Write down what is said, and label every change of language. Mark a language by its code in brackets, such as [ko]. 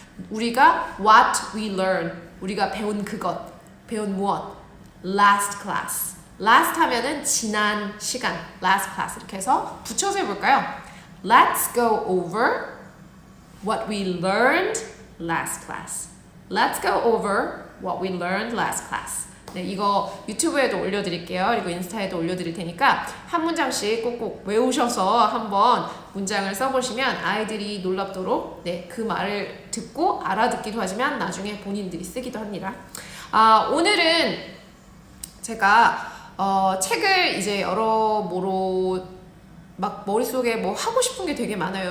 [ko] 우리가 [en] what we learned. [ko] 우리가 배운 그것. 배운 무엇? [en] last class. [ko] last 하면은 지난 시간. [en] last class [ko] 이렇게 해서 붙여서 해볼까요? [en] Let's go over what we learned last class. Let's go over what we learned last class. [ko] 네, 이거 유튜브에도 올려드릴게요. 그리고 인스타에도 올려드릴 테니까 한 문장씩 꼭꼭 외우셔서 한번 문장을 써보시면 아이들이 놀랍도록 네, 그 말을 듣고 알아듣기도 하지만 나중에 본인들이 쓰기도 합니다. 오늘은 제가 책을 이제 여러모로 막 머릿속에 뭐 하고 싶은 게 되게 많아요.